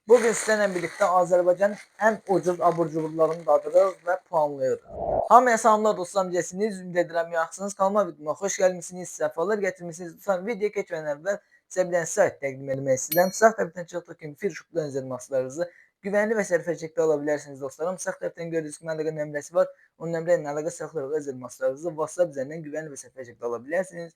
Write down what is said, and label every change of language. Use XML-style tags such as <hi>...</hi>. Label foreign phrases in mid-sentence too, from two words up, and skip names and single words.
<tr>Bugün sizlerle birlikte Azerbaycan'ın en ucuz abur cuburlarını dadırız ve puanlıyoruz.</tr> <az>Hamıya salamlar dostlar, necəsiniz? Ümid edirəm yaxşısınız. Kanalıma videoma xoş gəlmisiniz, səfalar gətirmisiniz. Lütfen videoya keçmədən əvvəl sizə bir dənə sayt təqdim etmək istəyirəm. Sağ tərəfdən çıxdığı kimi free shop'dan özel mahsullarınızı güvənli və sərfə şəkildə ala bilərsiniz dostlarım. Sağ tərəfdən gördüyünüz kimi əlaqə nömrəsi var. O nömrə ilə əlaqə saxlayaraq özel mahsullarınızı WhatsApp üzərindən güvənli və sərfə şəkildə ala bilərsiniz.</az>